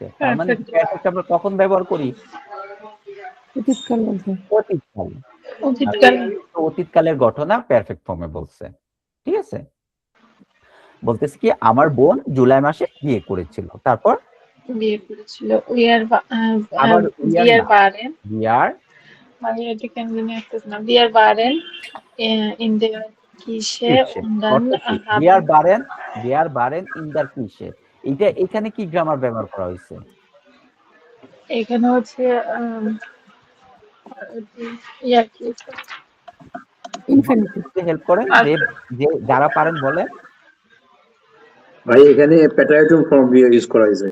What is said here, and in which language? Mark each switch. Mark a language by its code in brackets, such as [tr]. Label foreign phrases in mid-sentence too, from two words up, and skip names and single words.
[bn] তার মানে পারফেক্ট আমরা কখন ব্যবহার করি? অতীতকালের ঘটনা পারফেক্ট ফর্মে বলছে। ঠিক আছে, বলতেছে কি আমার বোন জুলাই মাসে বিয়ে করেছিল। তারপর বিয়ে করেছিল [de] wir waren in der Kirche und dann wir waren in der Kirche। [bn] এটা এখানে কি গ্রামার ব্যবহার করা হয়েছে? এখানে হচ্ছে হেল্প করেন যে যারা পারেন বলে। ভাই এখানে প্যাটারেটম ফর্ম ইউজ করা হয়েছে।